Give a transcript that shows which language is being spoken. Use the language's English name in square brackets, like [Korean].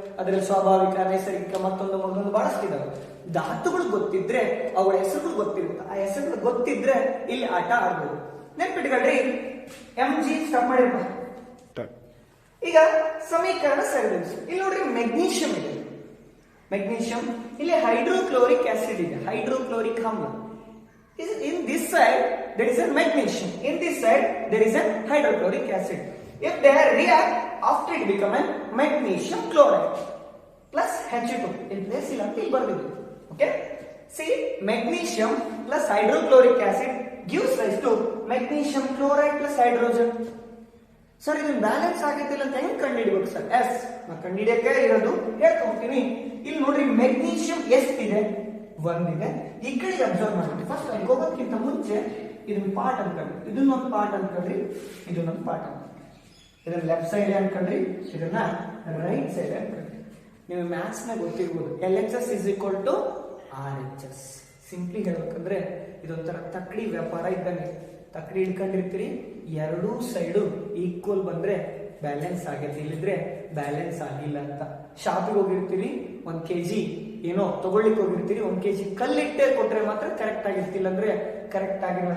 [Kannada] ಅದರಲ್ಲಿ ಸ್ವಾಭಾವಿಕ, ನೈಸರ್ಗಿಕ, ಮತ್ತೊಂದು ಬಹಳಷ್ಟು ಇದಾವೆ. ಧಾತುಗಳು ಗೊತ್ತಿದ್ರೆ ಅವುಗಳ ಹೆಸರುಗಳು ಗೊತ್ತಿರುತ್ತೆ. ಆ ಹೆಸರುಗಳು ಗೊತ್ತಿದ್ರೆ ಇಲ್ಲಿ ಆಟ ಆಡ್ಬೋದು. ನೆನ್ಪಿಟ್ಕೊಳ್ರಿ, MG ಸ್ಟಾಪ್ ಮಾಡಿರ್ಬ. ಈಗ ಸಮೀಕರಣ ಸರಿದೂಗಿಸು. ಇಲ್ಲಿ ನೋಡ್ರಿ, ಮೆಗ್ನೀಷಿಯಂ ಇದೆ. ಮೆಗ್ನೀಷಿಯಂ, ಇಲ್ಲಿ ಹೈಡ್ರೋಕ್ಲೋರಿಕ್ ಆಸಿಡ್ ಇದೆ, ಹೈಡ್ರೋಕ್ಲೋರಿಕ್ ಆಮ್ಲ. [English] In this side there is a magnesium, in this side there is a hydrochloric acid. If they react, after it become a magnesium chloride plus H2. In place [Kannada] illa anta ಇಲ್ಲಿ ಬರ್ದಿದೆ. [English] Okay, see, magnesium plus hydrochloric acid gives rise to magnesium chloride plus hydrogen. [Kannada] Sir ಇದನ್ನ balance ಆಗೈತಿಲ್ಲ ಅಂತ ಹೆಂಗ್ ಕಂಡುಹಿಡಿಬೇಕು sir? S, ನಾನು ಕಂಡುಹಿಡಿಯಕ್ಕೆ ಇರೋದು ಹೇಳ್ಕೊಂತೀನಿ. ಇಲ್ಲಿ ನೋಡ್ರಿ, ಮೆಗ್ನೀಷಿಯಂ ಎಷ್ಟಿದೆ? 1 ಇದೆ. ಈ ಕಡೆ ಅಬ್ಸರ್ವ್ ಮಾಡಿ. ಫಸ್ಟ್ ಅಲ್ಲಿ ಹೋಗೋದಕ್ಕಿಂತ ಮುಂಚೆ ಇದನ್ನ ಪಾರ್ಟ್ ಅನ್ಕೊಂಡ್ರಿ, ಇದನ್ನೊಂದು ಪಾರ್ಟ್ ಅನ್ಕೊಂಡ್ರಿ, ಇದನ್ನೊಂದು ಪಾರ್ಟ್ ಅನ್ಕೊಂಡ್ರಿ. ಇದನ್ನ ಲೆಫ್ಟ್ ಸೈಡ್ ಅನ್ಕೊಂಡ್ರಿ, ಇದನ್ನ ರೈಟ್ ಸೈಡ್ ಅನ್ಕೊಂಡ್ರಿ. ನೀವು ಮ್ಯಾಥ್ಸ್ ನ ಗೊತ್ತಿರ್ಬೋದು, [English] LHS is equal to RHS. [Kannada] Simply ಹೇಳ್ಬೇಕಂದ್ರೆ ಇದೊಂಥರ ತಕ್ಕಡಿ ವ್ಯಾಪಾರ ಇದ್ದಂಗೆ. ತಕ್ಕಡಿ ಹಿಡ್ಕೊಂಡಿರ್ತೀರಿ, ಎರಡೂ ಸೈಡು ಈಕ್ವಲ್ ಬಂದ್ರೆ ಬ್ಯಾಲೆನ್ಸ್ ಆಗೈತೆ, ಇಲ್ಲಿದ್ರೆ ಬ್ಯಾಲೆನ್ಸ್ ಆಗಿಲ್ಲ ಅಂತ. ಶಾಪಿಗೆ ಹೋಗಿರ್ತೀರಿ 1 kg ಏನೋ ತಗೊಳ್ಳಿಕ್ಕೆ ಹೋಗಿರ್ತೀರಿ, 1 kg ಕಲ್ಲಿಟ್ಟೆ ಕೊಟ್ರೆ ಮಾತ್ರ ಕರೆಕ್ಟ್ ಆಗಿರ್ತಿಲ್ಲ ಅಂದ್ರೆ ಕರೆಕ್ಟ್ ಆಗಿರೋ.